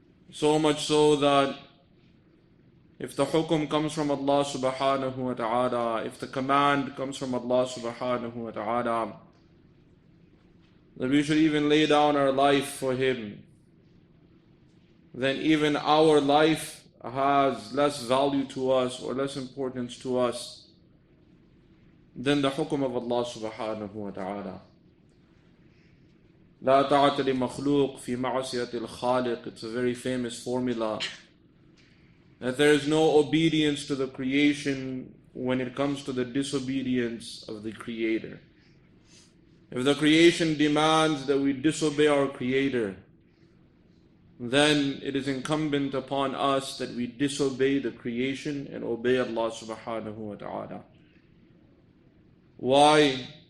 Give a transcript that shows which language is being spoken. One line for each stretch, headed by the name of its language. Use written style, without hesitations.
English: So much so that if the hukum comes from Allah subhanahu wa ta'ala, if the command comes from Allah subhanahu wa ta'ala, that we should even lay down our life for Him, then even our life has less value to us or less importance to us than the hukum of Allah subhanahu wa ta'ala.
Arabic: لا طاعة لمخلوق في معصية الخالق.
English: It's a very famous formula that there is no obedience to the creation when it comes to the disobedience of the Creator. If the creation demands that we disobey our Creator, then it is incumbent upon us that we disobey the creation and obey Allah subhanahu wa ta'ala. Why?